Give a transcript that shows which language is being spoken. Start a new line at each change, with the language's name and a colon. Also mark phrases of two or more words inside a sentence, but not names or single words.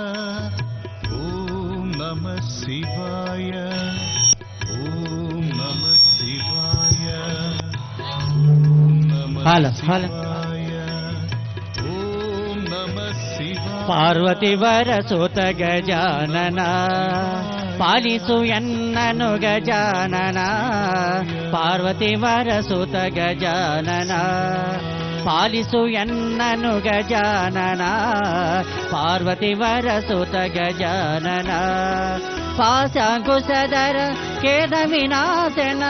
Sanskrit: ఓం నమః శివాయ. ఓం నమః శివాయ. ఓం నమః శివాయ. ఓం నమః శివాయ.
Kannada: ಪಾರ್ವತಿವರ ಸುತ ಗಜಾನನ ಪಾಲಿಸು ಎನ್ನನು ಗಜಾನನ. ಪಾರ್ವತಿವರ ಸುತ ಗಜಾನನ ಪಾಲಿಸು ಎನ್ನನು ಗಜಾನನ. ಪಾರ್ವತಿವರ ಸುತ ಗಜಾನನ ಪಾಶಾಂಕುಶಧರ ಖೇದ ವಿನಾಶನ.